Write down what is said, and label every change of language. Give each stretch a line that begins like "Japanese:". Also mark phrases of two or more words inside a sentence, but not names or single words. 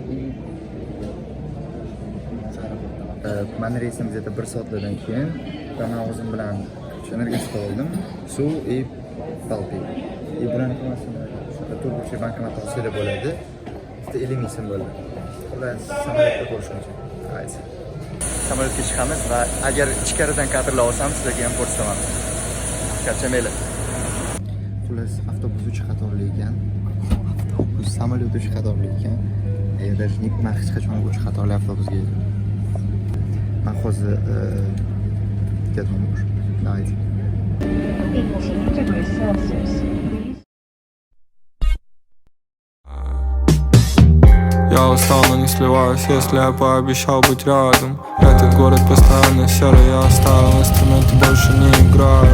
Uzbek: Meni reysim где-то 1 soatlardan keyin va men o'zim bilan energetika oldim, suv va balpi. Bularni hammasini turkiy bankomat orqali bo'ladi. Bitta 50 ming so'm bo'ladi. Xullas, samolyotda ko'rishguncha. Haydi. Samolyotga chiqamiz va agar ichkaridan kadrlar olsam, sizlarga ham ko'rsataman. Charchamaylar. xullas avtobus 3 qatorli ekan. Avtobus samolyot 3 qatorli ekan. Даже man hech qachon 3 qatorli avtobusga man hozir ketdim.
Russian: Давайте. Я устал, но не сливаюсь, если я пообещал быть рядом. Этот город постоянно серый, я оставил инструменты, больше не играю.